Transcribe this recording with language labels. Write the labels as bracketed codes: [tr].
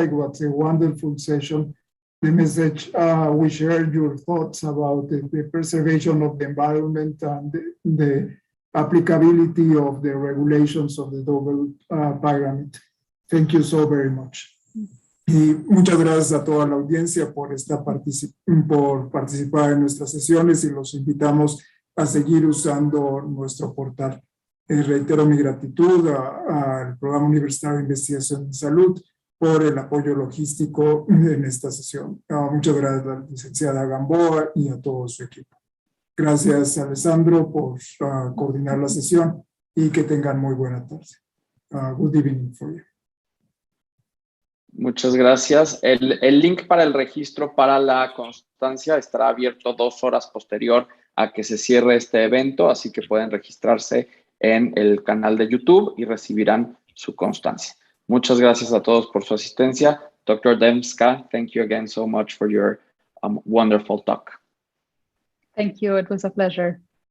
[en] It was a wonderful session. The message, we shared your thoughts about the preservation of the environment and the applicability of the regulations of the Doble Pyramid. Thank you so very much. [es] Y muchas gracias a toda la audiencia por participar en nuestras sesiones, y los invitamos a seguir usando nuestro portal. Reitero mi gratitud al Programa Universitario de Investigación en Salud por el apoyo logístico en esta sesión. Muchas gracias a la licenciada Gamboa y a todo su equipo. Gracias, Alessandro, por coordinar la sesión, y que tengan muy buena tarde. [en] Good evening for you. [es] Muchas gracias. El link para el registro para la constancia estará abierto 2 horas posterior a que se cierre este evento, así que pueden registrarse en el canal de YouTube y recibirán su constancia. Muchas gracias a todos por su asistencia. [en] Dr. Dembska, thank you again so much for your wonderful talk. Thank you. It was a pleasure.